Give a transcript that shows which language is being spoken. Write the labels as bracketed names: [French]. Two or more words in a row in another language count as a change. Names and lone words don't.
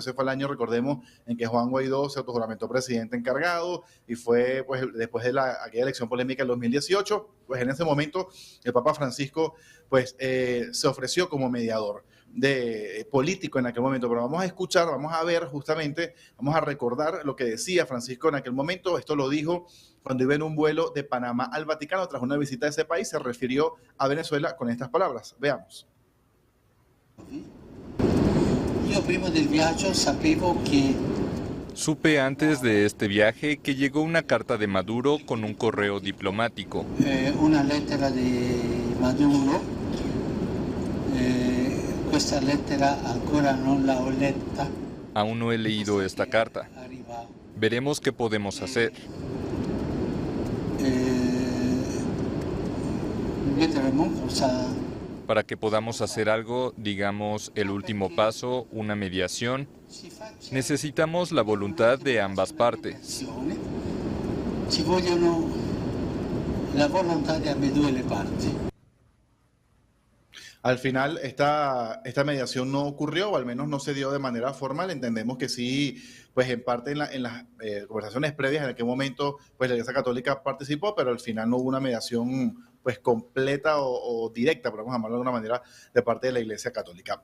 [Spanish] Ese fue el año, recordemos, en que Juan Guaidó se autojuramentó presidente encargado y fue pues, después de aquella elección polémica del 2018, pues en ese momento el Papa Francisco pues, se ofreció como mediador de político en aquel momento, pero vamos a escuchar, vamos a ver justamente, vamos a recordar lo que decía Francisco en aquel momento. Esto lo dijo cuando iba en un vuelo de Panamá al Vaticano tras una visita a ese país, se refirió a Venezuela con estas palabras. Veamos. [Italian] Io prima del viaggio sapevo che [Spanish] Supe antes de este viaje que llegó una carta de Maduro con un correo diplomático. [Italian] una lettera di Maduro, questa lettera ancora non la ho letta. [Spanish] Aún no he leído esta carta. Veremos qué podemos hacer. [Italian] Vedremo cosa. [Spanish] Para que podamos hacer algo, digamos, el último paso, una mediación, necesitamos la voluntad de ambas partes. [Italian] Ci vogliono la volontà di ambedue le parti. [Spanish] Al final, esta mediación no ocurrió, o al menos no se dio de manera formal. Entendemos que sí, pues en parte en las conversaciones previas, en aquel momento, pues la Iglesia Católica participó, pero al final no hubo una mediación pues completa o directa, podemos llamarlo de alguna manera, de parte de la Iglesia Católica.